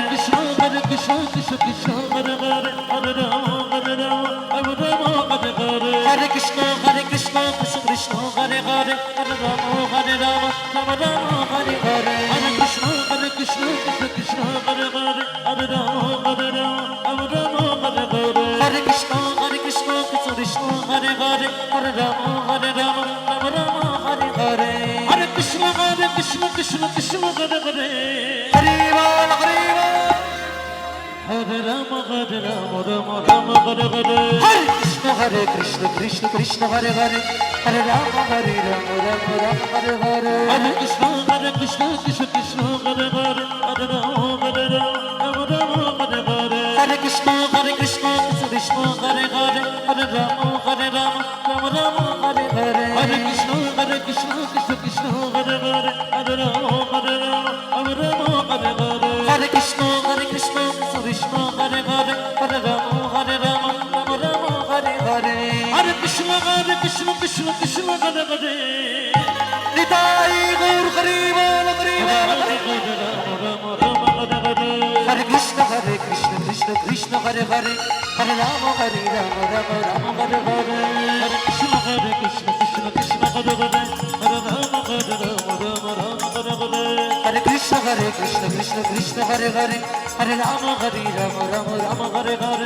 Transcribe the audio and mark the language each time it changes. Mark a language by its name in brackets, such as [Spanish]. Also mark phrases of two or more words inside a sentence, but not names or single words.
[Sanskrit] কৃষ্ণ কৃষ্ণ কৃষ্ণ হরে হরে হরে রাম রাম হরে হরে হরে কৃষ্ণ কৃষ্ণ কৃষ্ণ হরে হরে হরে রাম রাম হরে হরে হরে কৃষ্ণ কৃষ্ণ কৃষ্ণ হরে হরে হরে রাম রাম হরে হরে হরে কৃষ্ণ কৃষ্ণ হরে হরে হরে রাম রাম হরে হরে হরে কৃষ্ণ কৃষ্ণ কৃষ্ণ হরে হরে হরে বল হরে রাম রাম হরে হরে হরে কৃষ্ণ কৃষ্ণ হরে হরে হরে রাম রাম হরে হরে হরে কৃষ্ণ কৃষ্ণ হরে হরে হরে রাম হরে হরে হরে কৃষ্ণ কৃষ্ণ হরে হরে হরে রাম রাম হরে হরে হরে কৃষ্ণ কৃষ্ণ হরে হরে হরে রাম হরে হরে হরে কৃষ্ণ কৃষ্ণ হরে হরে হরে রাম রাম হরে হরে হরে কৃষ্ণ কৃষ্ণ হরে হরে [Bangla] নিতাই গৌর হরি বল হরি বল [Sanskrit] রাম রাম হরে হরে হরে কৃষ্ণ কৃষ্ণ কৃষ্ণ হরে হরে হরে রাম রাম রাম হরে হরে হরে কৃষ্ণ কৃষ্ণ কৃষ্ণ হরে হরে হরে রাম রাম রাম হরে হরে হরে কৃষ্ণ কৃষ্ণ কৃষ্ণ হরে হরে হরে রাম রাম রাম হরে হরে